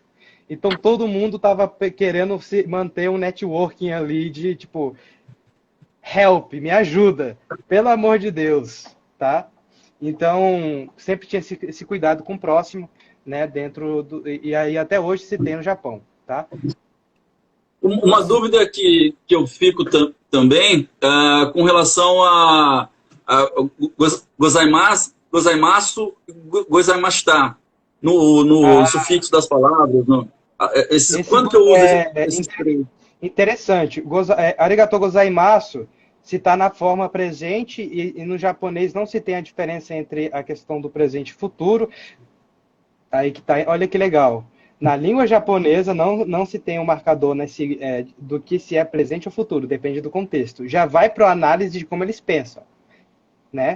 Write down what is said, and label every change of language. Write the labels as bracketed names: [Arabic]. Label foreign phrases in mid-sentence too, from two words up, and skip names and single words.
[Portuguese] Então todo mundo estava querendo manter um networking ali de tipo, help, me ajuda, pelo amor de Deus, tá? Então sempre tinha esse cuidado com o próximo, né? E aí até hoje se tem no Japão, tá? Uma dúvida que eu fico também com relação a [Japanese] ございます、ございました, [Portuguese] no sufixo das palavras. Quando que eu uso esses três? Interessante. [Japanese] ありがとうございます [Portuguese] se está na forma presente e no japonês não se tem a diferença entre a questão do presente e futuro. Aí que tá, olha que legal. Na língua japonesa não se tem um marcador do que se é presente ou futuro, depende do contexto. Já vai para a análise de como eles pensam, né?